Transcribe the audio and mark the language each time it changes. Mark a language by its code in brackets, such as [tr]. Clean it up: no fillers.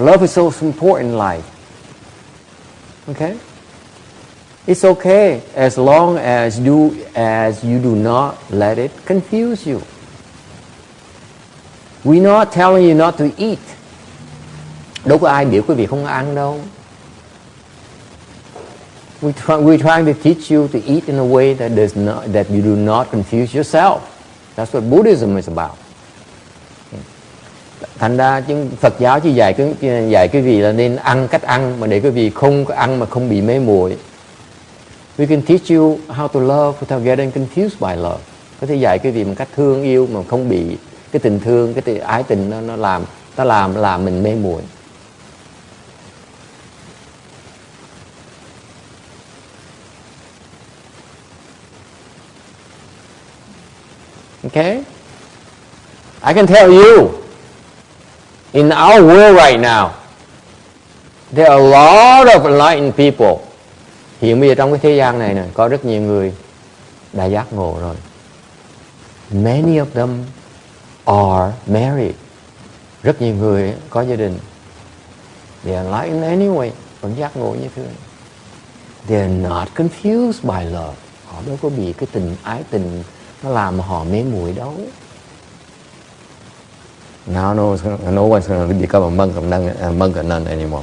[en] Love is so important in life." Okay? It's okay as long as you do not let it confuse you. We're not telling you not to eat. [vi] Đâu có ai biểu quý vị không ăn đâu. [en] We're trying to teach you to eat in a way that you do not confuse yourself. That's what Buddhism is about. [vi] Thành ra Phật giáo chỉ dạy quý vị là nên ăn cách ăn mà để quý vị không ăn mà không bị mê muội. [en] We can teach you how to love without getting confused by love. [vi] Có thể dạy quý vị một cách thương yêu mà không bị cái tình thương, cái ái tình nó làm mình mê muội. [en] Okay? I can tell you, in our world right now, there are a lot of enlightened people. [vi] Hiện bây giờ trong cái thế gian này có rất nhiều người đã giác ngộ rồi. [en] Many of them are married. [vi] Rất nhiều người có gia đình. [en] They are enlightened anyway, [vi] vẫn giác ngộ như thế. [en] They are not confused by love. [vi] Họ đâu có bị cái ái tình nó làm họ mê muội đâu. [en] Now no one's going to become a monk and nun anymore.